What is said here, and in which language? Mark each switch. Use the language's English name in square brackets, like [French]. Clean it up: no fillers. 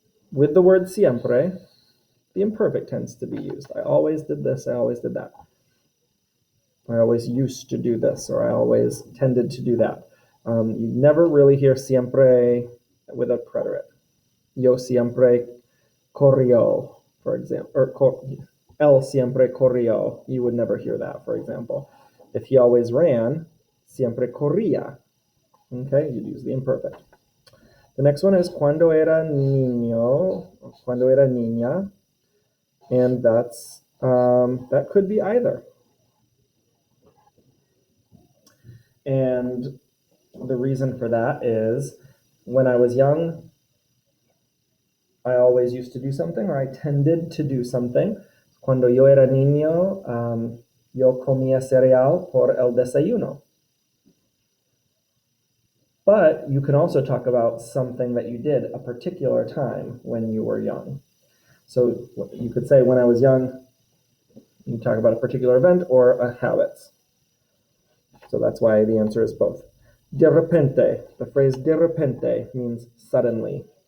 [English] With the word siempre, the imperfect tends to be used. I always did this, I always did that. I always used to do this, or I always tended to do that. You never really hear siempre with a preterite. [Spanish] Yo siempre corrió, [English] for example, or [Spanish] él siempre corrió. [English] You would never hear that, for example. If he always ran, [Spanish] siempre corría. [English] Okay, you'd use the imperfect. The next one is [Spanish] cuando era niño, [English] or [Spanish] cuando era niña, [English] and that's that could be either. And the reason for that is when I was young, I always used to do something, or I tended to do something. [Spanish] Cuando yo era niño, yo comía cereal por el desayuno. [English] But you can also talk about something that you did a particular time when you were young. So you could say, when I was young, you talk about a particular event or a habits. So that's why the answer is both. De repente, the phrase de repente means suddenly.